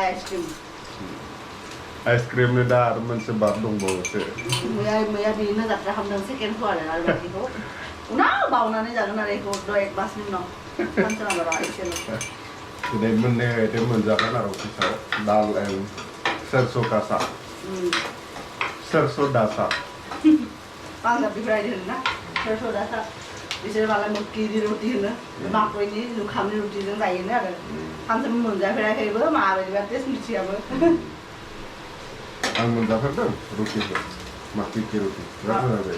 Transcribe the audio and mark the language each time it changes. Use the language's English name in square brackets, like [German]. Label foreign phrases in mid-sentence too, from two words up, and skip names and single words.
[Bodo] आइसक्रिमनि दा आरो मोनसे बार दंबावोसो मैया बेनो जात्रा खालामदों सेकेन्डखौ आरो बाखिखौ उनाव बावनानै जागोन आरो बेखौ 1 मासनि उनाव सानसे माबा एसेल' दिनै मोननै आइटेम मोनजागोन आरो अफिसाव दाल एन्ड [Hindi] सरसों का साग [Bodo] सरसों दा साग पान्जाबिफोरा बिदि होनो ना सरसों दा साग बिसोर मालाय मक्किनि रुटि होनो माकइनि जुखामनि रुटिजों जायोनो आरो सानसेबो मोनजाफेराखैबो माबायदिबा टेस्ट मिथियाबो आं मोनजाफेरदों रुटिखौ माक्किनि रुटि बिराद मोजां जायो